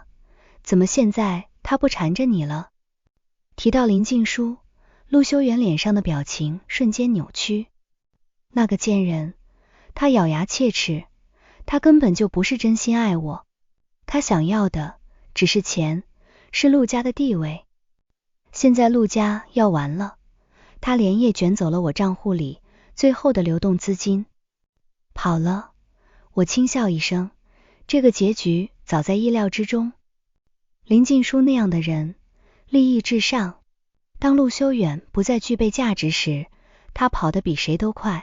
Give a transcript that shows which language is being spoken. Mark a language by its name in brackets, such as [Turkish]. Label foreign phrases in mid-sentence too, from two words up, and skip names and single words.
[Chinese] 怎麼現在她不纏着你了？提到林靜書，陸修遠臉上的表情瞬間扭曲。那個賤人，他咬牙切齒，他根本就不是真心愛我，他想要的只是錢，是陸家的地位。現在陸家要完了，他連夜捲走了我賬戶裡最後的流動資金，跑了。我輕笑一聲，這個結局早在意料之中。林靜書那樣的人，利益至上，當陸修遠不再具備價值時，他跑得比誰都快。